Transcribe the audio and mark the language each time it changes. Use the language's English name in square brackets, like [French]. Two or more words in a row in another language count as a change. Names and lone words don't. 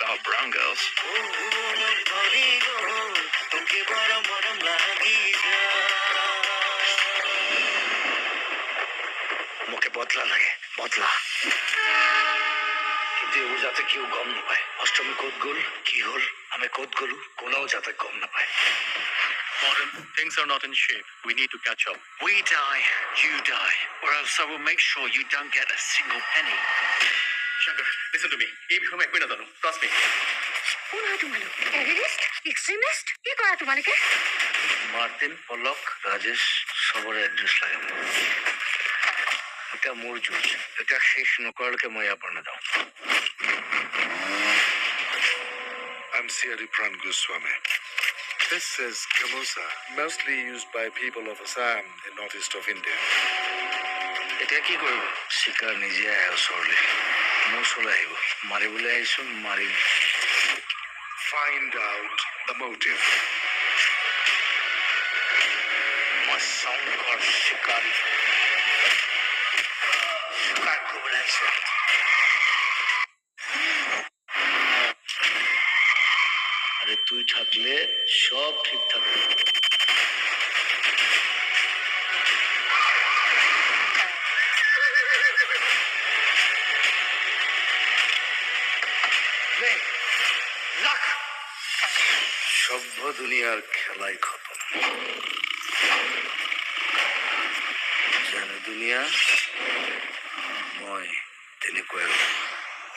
[Assamese] মোকে বদলা লাগে, বদলা, কিন্তু এইবোৰ যাতে কেউ গম নাপায়। অষ্টমী ক'ত গ'ল, কি হ'ল, আমি ক'ত গ'লো, কোনেও যাতে গম নাপায়। [English] Modern, things are not in shape. We need to catch up. We die, you die, or else I will make sure you don't get a single penny. Shankar, listen to me. [Assamese] এই বিষয়ে মই একোৱে নাজানো. [English] Trust me. [Assamese] কোন হয় তোমালোক? [English] terrorist? extremist? [Assamese] কি কৰা তোমালোকে? মাৰ্টিন, পলক, ৰাজেশ, চবৰে এড্ৰেছ লাগে। এটা মোৰ যুঁজ, এটা শেষ নকৰালৈকে মই ইয়াৰ পৰা নাযাওঁ। [English] I'm Siri Pran Goswami. This is Kamusa, mostly used by people of Assam in northeast of India. [Assamese] এতিয়া কি কৰিব? চিকাৰ নিজে আহে ওচৰলৈ, মোৰ ওচৰলৈ আহিব, মাৰিবলৈ আহিছোঁ, মাৰিম। [English] Find out the motive. [Assamese] মই শংকৰ চিকাৰী, চিকাৰ কৰিবলৈ আহিছোঁ। [Bangla] আরে তুই থাকলে সব ঠিক থাকবে। সভ্য দুনিয়ার খেলাই খতম। [Assamese] জানে দুনিয়া, মই তেনেকুৱাই।